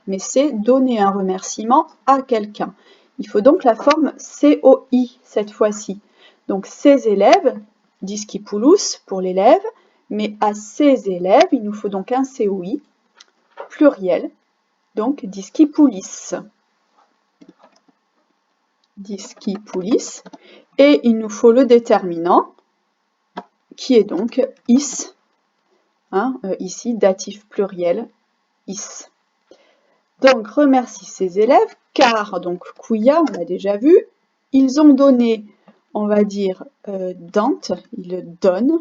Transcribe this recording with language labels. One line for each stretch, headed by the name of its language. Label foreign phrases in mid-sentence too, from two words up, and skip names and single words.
French: Mais c'est donner un remerciement à quelqu'un. Il faut donc la forme COI cette fois-ci. Donc ses élèves, discipulus pour l'élève, mais à ses élèves, il nous faut donc un COI pluriel, donc discipulis. Discipulis. Et il nous faut le déterminant, qui est donc is, hein, ici, datif pluriel, is. Donc, remercie ses élèves, car, donc, quia, on l'a déjà vu, ils ont donné, on va dire, Dante, ils le donnent.